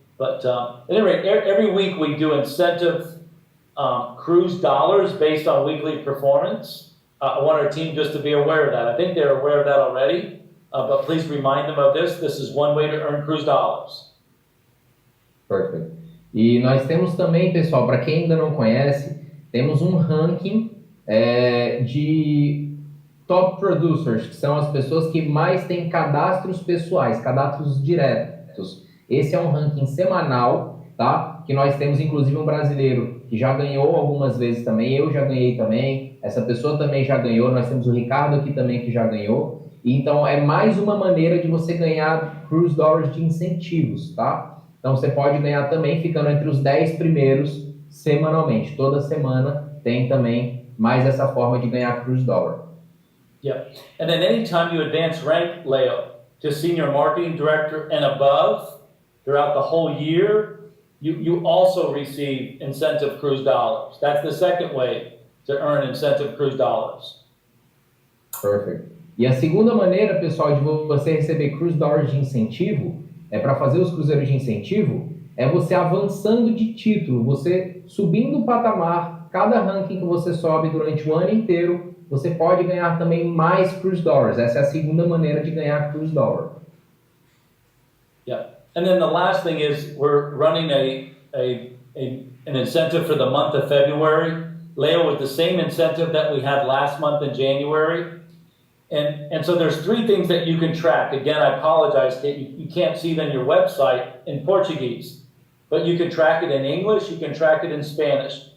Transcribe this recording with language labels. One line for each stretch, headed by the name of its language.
English: But at any rate, every week we do incentive cruise dollars based on weekly performance. I want our team just to be aware of that. I think they're aware of that already, but please remind them of this. This is one way to earn cruise dollars. Perfect.
Portuguese: E nós temos também, pessoal, para quem ainda não conhece, temos um ranking de top producers, que são as pessoas que mais têm cadastros pessoais, cadastros diretos. Esse é um ranking semanal, tá? Que nós temos inclusive um brasileiro que já ganhou algumas vezes também, eu já ganhei também, essa pessoa também já ganhou, nós temos o Ricardo aqui também que já ganhou. E então é mais uma maneira de você ganhar cruise dollars de incentivos, tá? Então você pode ganhar também ficando entre os 10 primeiros semanalmente. Toda semana tem também mais essa forma de ganhar cruise dollar.
English: Yeah. And then anytime you advance rank, Leo, to senior marketing director and above throughout the whole year, you also receive incentive cruise dollars. That's the second way to earn incentive cruise dollars. Perfect.
Portuguese: E a segunda maneira, pessoal, de você receber cruise dollars de incentivo, para fazer os cruzeiros de incentivo, é você avançando de título, você subindo o patamar, cada ranking que você sobe durante o ano inteiro, você pode ganhar também mais cruise dollars. Essa é a segunda maneira de ganhar cruise dollar.
English: Yeah. And then the last thing is we're running an incentive for the month of February. Leo, with the same incentive that we had last month in January. And so there's three things that you can track. Again, I apologize, Kate, you can't see it on your website in Portuguese, but you can track it in English, you can track it in Spanish.